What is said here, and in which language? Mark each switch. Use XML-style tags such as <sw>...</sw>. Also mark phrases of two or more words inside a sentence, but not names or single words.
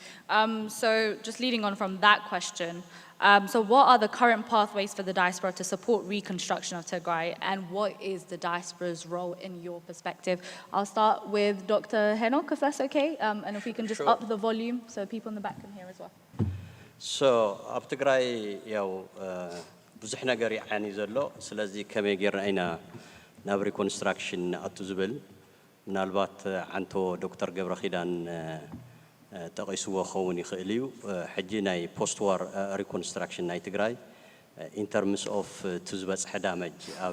<en>So just leading on from that question, so what are the current pathways for the diaspora to support reconstruction of Tigray, and what is the diaspora's role in your perspective? I'll start with Dr. Henock, if that's okay, and if we can just up the volume so people in the back can hear as well. So,</en> <ti>ኣብ ትግራይ ያው ብዙሕ ነገር ይዓኒ ዘሎ ስለዚ ከመይ ጌርና ኢና ናብ ሪኮንስትራክሽን ኣቱ ዝብል ምናልባት ዓንቶ ዶክተር ገብረኺዳን ተቂስዎ ኸውን ይኽእል እዩ ሕጂ ናይ</ti> <en>post war reconstruction</en> <ti>ናይ ትግራይ</ti> <en>in terms of</en> <ti>እቲ ዝበፅሐ ዳመጅ ኣብ</ti>